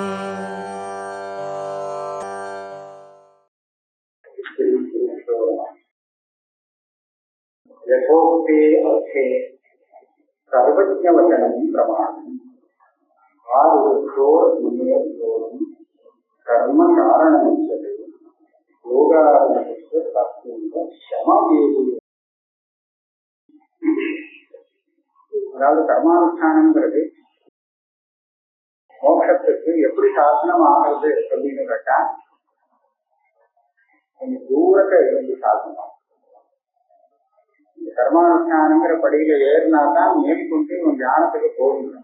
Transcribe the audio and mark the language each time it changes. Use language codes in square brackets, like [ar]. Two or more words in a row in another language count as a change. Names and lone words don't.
[sa] यथोक्ते अर्थे सर्वज्ञवचनं प्रमाणम् आरुक्षोर्मुनियोगं कर्म कारणमुच्यते योगारूढस्य तस्मिन् शमवेदी. [ta] அதாவது கர்மானுஷ்டானங்கிறது மோட்சத்துக்கு எப்படி சாசனம் ஆகுது அப்படின்னு கேட்டா கொஞ்சம் தூரத்தை இருந்து சாசனம். இந்த கர்மானுஷ்டானங்கிற படியில ஏறினாதான் மேற்கொண்டு இவன் தியானத்துக்கு போகணும்.